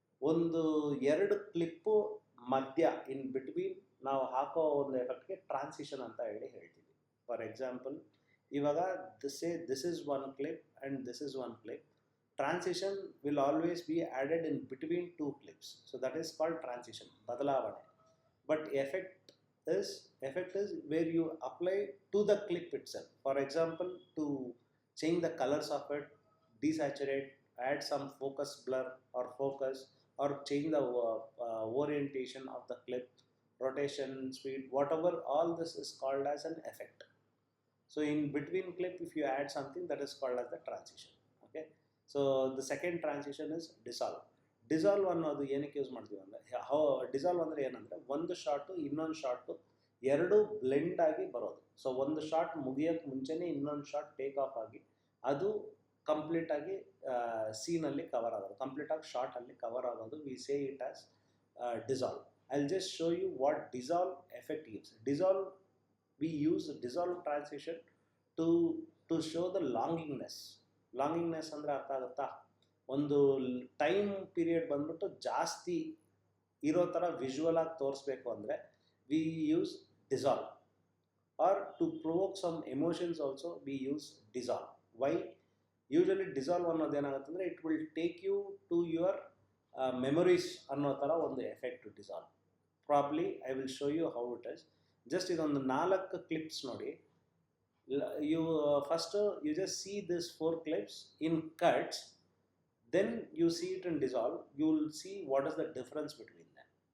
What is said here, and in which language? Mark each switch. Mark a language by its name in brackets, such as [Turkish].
[Kannada] ಒಂದು ಎರಡು ಕ್ಲಿಪ್ಪು ಮಧ್ಯ ಇನ್ ಬಿಟ್ವೀನ್ ನಾವು ಹಾಕೋ ಒಂದು ಎಫೆಕ್ಟ್ಗೆ ಟ್ರಾನ್ಸಿಷನ್ ಅಂತ ಹೇಳ್ತೀವಿ. [English] For example, ಇವಾಗ this is one clip and this is one clip. Transition will always be added in between two clips. So that is called transition, ಬದಲಾವಣೆ. But effect is where you apply to the clip itself. For example, to change the colors of it, desaturate, add some focus blur or focus, or change the orientation of the clip, rotation, speed, whatever, all this is called as an effect. So in between clip, if you add something, that is called as the transition. Okay, so the second transition is dissolve. [Kannada] Dissolve ಅನ್ನೋದು ಏನಕ್ಕೆ use ಮಾಡ್ತೀವಿ ಅಂದರೆ, dissolve ಅಂದರೆ ಏನಂದರೆ, ಒಂದು short ಇನ್ನೊಂದು short ಎರಡು blend ಆಗಿ ಬರೋದು. ಸೊ ಒಂದು ಶಾರ್ಟ್ ಮುಗಿಯೋಕ್ಕೆ ಮುಂಚೆನೇ ಇನ್ನೊಂದು ಶಾರ್ಟ್ ಟೇಕ್ ಆಫ್ ಆಗಿ ಅದು ಕಂಪ್ಲೀಟಾಗಿ ಸೀನಲ್ಲಿ ಕವರ್ ಆಗೋದು, ಕಂಪ್ಲೀಟಾಗಿ ಶಾರ್ಟಲ್ಲಿ ಕವರ್ ಆಗೋದು. [English] We say it as dissolve. I will just show you what dissolve effect gives. Dissolve, we use dissolve transition to show the longingness [Kannada] ಅಂದರೆ ಅರ್ಥ ಆಗುತ್ತಾ? ಒಂದು ಟೈಮ್ ಪೀರಿಯಡ್ ಬಂದ್ಬಿಟ್ಟು ಜಾಸ್ತಿ ಇರೋ ಥರ ವಿಜುವಲ್ ಆಗಿ ತೋರಿಸ್ಬೇಕು ಅಂದರೆ [English] We use dissolve. Or to provoke some emotions also we use dissolve. Why? [Kannada] Usually dissolve ಅನ್ನೋದು ಏನಾಗುತ್ತೆ ಅಂದರೆ, [English] it will take you to your memories [Kannada] ಅನ್ನೋ ಥರ ಒಂದು effect dissolve. [English] Probably I will show you how it is. [Kannada] Just ಇದೊಂದು 4 clips ನೋಡಿ. [English] You first you just see this 4 clips in cuts. Then you see it in dissolve, you will see what is the difference between them.